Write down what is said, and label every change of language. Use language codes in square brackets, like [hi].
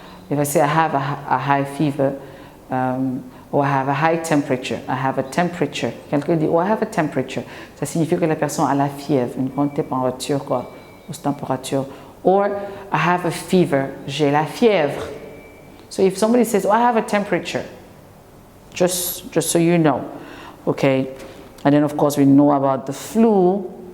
[en] If I say I have a high fever, or I have a high temperature, I have a temperature. [fr] Quelqu'un dit, [en] oh, I have a temperature. [fr] Ça signifie que la personne a la fièvre, une grande température, quoi, haute température. [en] Or I have a fever, [fr] j'ai la fièvre. [en] So if somebody says, oh, I have a temperature, just so you know, okay? And then of course we know about the flu.